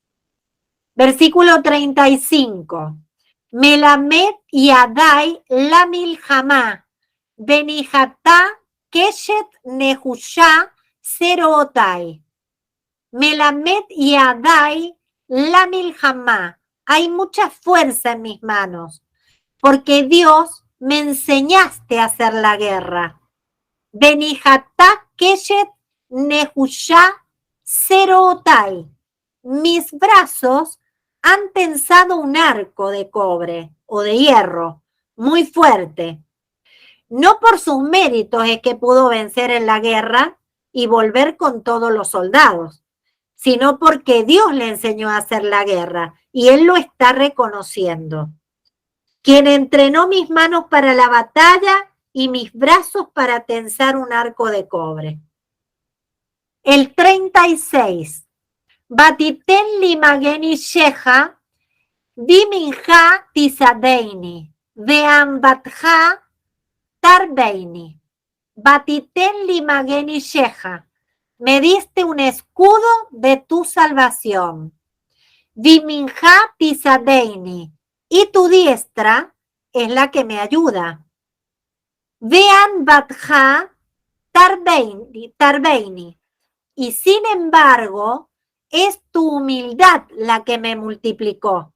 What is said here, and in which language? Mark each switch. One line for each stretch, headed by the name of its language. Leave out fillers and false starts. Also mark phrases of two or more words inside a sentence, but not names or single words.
Spanish: Versículo 35.
Hebrew: מלמד ידי למלחמה, ונחתה קשת נחושה זרועתי. מלמד ידי למלחמה.
Spanish: Hay mucha fuerza en mis manos, porque Dios me enseñaste a hacer la guerra.
Hebrew: ונחתה קשת נחושה זרועתי.
Spanish: Mis brazos han tensado un arco de cobre o de hierro muy fuerte. No por sus méritos es que pudo vencer en la guerra y volver con todos los soldados, sino porque Dios le enseñó a hacer la guerra y él lo está reconociendo. Quien entrenó mis manos para la batalla y mis brazos para tensar un arco de cobre. El 36.
Hebrew: ותתן לי מגן ישעך, וימינך תסעדני, וענותך תרבני. ותתן לי מגן ישעך,
Spanish: me diste un escudo de tu salvación.
Hebrew: וימינך תסעדני,
Spanish: y tu diestra es la que me ayuda.
Hebrew: וענותך תרבני,
Spanish: y sin embargo, es tu humildad la que me multiplicó.